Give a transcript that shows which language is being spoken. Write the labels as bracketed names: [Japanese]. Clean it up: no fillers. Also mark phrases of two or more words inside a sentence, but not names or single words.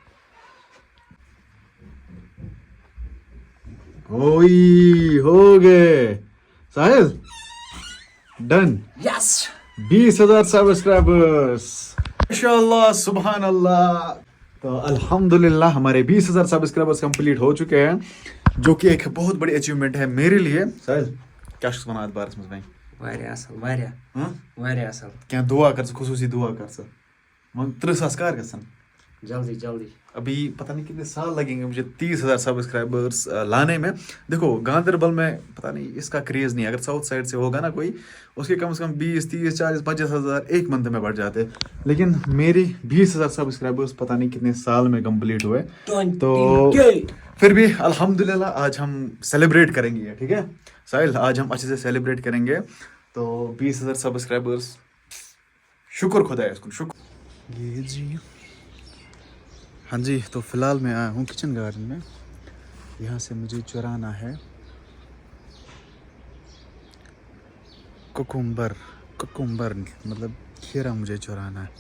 [Hindi] ओई हो गए साहिल, डन। यस 20,000 सब्सक्राइबर्स, [Arabic] ما شاء الله سبحان الله. [Hindi] तो अल्हम्दुलिल्लाह हमारे 20,000 सब्सक्राइबर्स कंप्लीट हो चुके हैं, जो कि एक बहुत बड़ी अचीवमेंट है मेरे लिए। [Kashmiri] साहिल क्या वनान अथ बारस मज? वारिया असल, वारिया असल। क्या दुआ कर, खुसूसी दुआ कर। 30 सास कर गसन जल्दी जल्दी। [Hindi] अभी पता नहीं कितने साल लगेंगे मुझे 30,000 सब्सक्राइबर्स लाने में। देखो गांधरबल में पता नहीं इसका क्रेज़ नहीं है। अगर साउथ साइड से होगा ना कोई, उसके कम से कम 20 30 40 50,000 एक मंथ में बढ़ जाते। लेकिन मेरी 20,000 सब्सक्राइबर्स पता नहीं कितने साल में कंप्लीट हुए। तो फिर भी अल्हम्दुलिल्लाह आज हम सेलिब्रेट करेंगे, ठीक है साहिल? आज हम अच्छे से सेलिब्रेट करेंगे। [Kashmiri] तो 20,000 सब्सक्राइबर्स शुक्र खुदायस कुन शुक्र। [Hindi] ये जी हाँ जी, तो फिलहाल मैं आया हूँ किचन गार्डन में। यहाँ से मुझे चुराना है कुकुम्बर मतलब खीरा मुझे चुराना है।